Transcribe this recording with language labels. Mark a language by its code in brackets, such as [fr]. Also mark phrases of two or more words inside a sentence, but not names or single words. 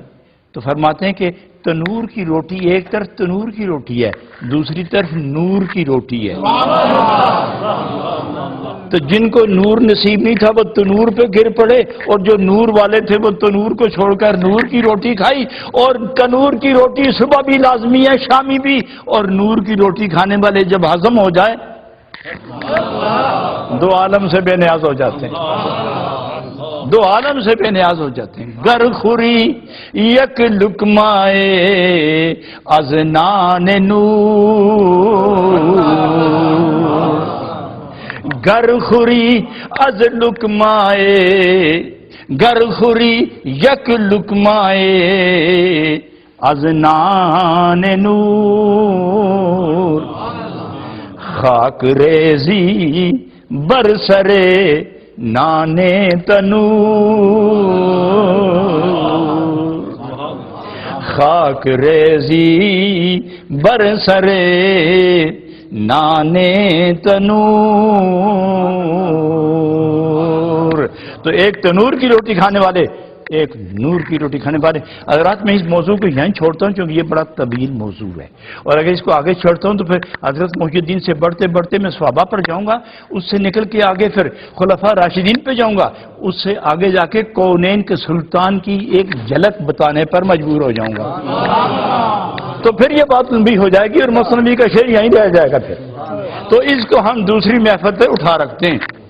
[ur] تو فرماتے ہیں کہ تنور کی روٹی، ایک طرف تنور کی روٹی ہے، دوسری طرف نور کی روٹی ہے، تو جن کو نور نصیب نہیں تھا وہ تنور پہ گر پڑے، اور جو نور والے تھے وہ تنور کو چھوڑ کر نور کی روٹی کھائی، اور تنور کی روٹی صبح بھی لازمی ہے، شامی بھی، اور نور کی روٹی کھانے والے جب ہضم ہو جائے 2 عالم سے بے نیاز ہو جاتے ہیں، 2 عالم سے بے نیاز ہو جاتے ہیں۔ [fa] گر خوری یک لقمائے از نان نور، گر خوری از لقمائے، گر خوری یک لقمائے از نان نور، خاک ریزی برسرے نانے تنور، خاک ریزی برسرے نانے تنور۔ [ur] تو ایک تنور کی روٹی کھانے والے، ایک نور کی روٹی کھانے والے۔ حضرات میں اس موضوع کو یہیں چھوڑتا ہوں کیونکہ یہ بڑا طویل موضوع ہے، اور اگر اس کو آگے چھوڑتا ہوں تو پھر حضرت محی الدین سے بڑھتے بڑھتے میں صحابہ پر جاؤں گا، اس سے نکل کے آگے پھر خلفاء راشدین پہ جاؤں گا، اس سے آگے جا کے کونین کے سلطان کی ایک جھلک بتانے پر مجبور ہو جاؤں گا، تو پھر یہ بات لمبی ہو جائے گی اور مصنوی کا شعر یہیں رہ جائے گا پھر، تو اس کو ہم دوسری محفل پہ اٹھا رکھتے ہیں۔